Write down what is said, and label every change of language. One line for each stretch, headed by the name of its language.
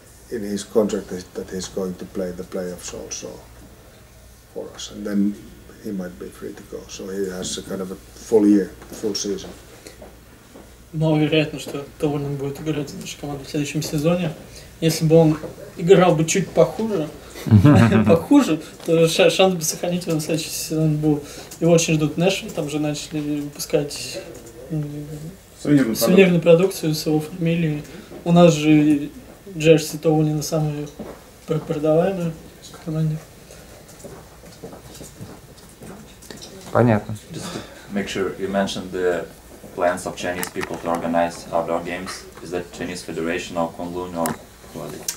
English: in his contract that he's going to play the playoffs also for us, and then he might be free to go. So he has a kind of a full year, full season.
Russian: Маловероятно, что Толванен будет играть за нашу команду в следующем сезоне. Если бы он играл бы чуть похуже, то шанс бы сохранить его на следующий сезон был. Его очень ждут Нэшвилл, там же начали выпускать сувенирную продукцию с его фамилией. У нас же джерси Толванена самые продаваемые в команде. Понятно.
English: Just to make sure, you mentioned the plans of Chinese people to organize outdoor games. Is that Chinese Federation or Kunlun or what?